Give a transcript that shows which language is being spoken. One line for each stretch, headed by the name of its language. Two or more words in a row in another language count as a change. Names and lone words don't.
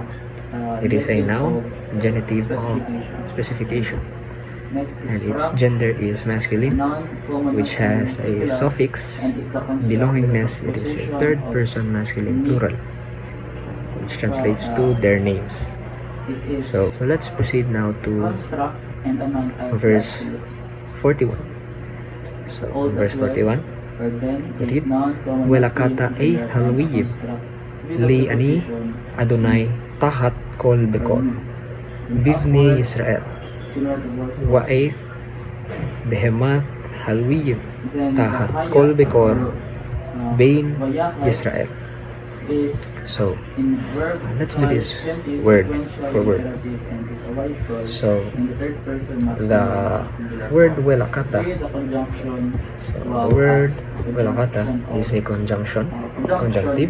English: It is a noun, genitive of specification, and its gender is masculine, which has a suffix belongingness. It is a third person masculine plural, which translates to their names. So let's proceed now to verse 41. So verse 41, read,
Hebrew: ולקחת את הלוים לי אני אדני תחת כל בכור בבני ישראל ואת בהמת הלוים תחת כל בכור בין ישראל.
English: So let's do this word for word. So the word welakata, so the word welakata is a conjunctive.